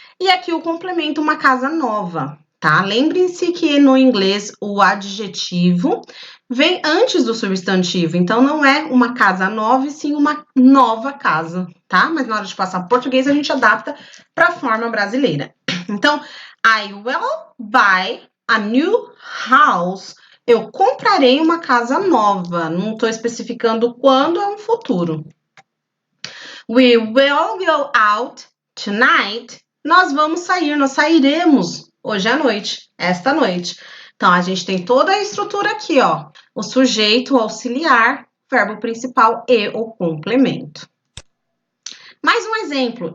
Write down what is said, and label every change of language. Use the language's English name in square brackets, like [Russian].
[Portuguese] E aqui o complemento, uma casa nova. Tá? Lembrem-se que no inglês o adjetivo vem antes do substantivo, então não é uma casa nova, e sim uma nova casa, tá? Mas na hora de passar português a gente adapta para a forma brasileira. [English] Então, I will buy a new house. [Portuguese] Eu comprarei uma casa nova. Não estou especificando quando, é um futuro. We will go out tonight. Nós vamos sair, nós sairemos hoje à noite, esta noite. Então, a gente tem toda a estrutura aqui, ó. O sujeito, o auxiliar, verbo principal e o complemento. Mais um exemplo.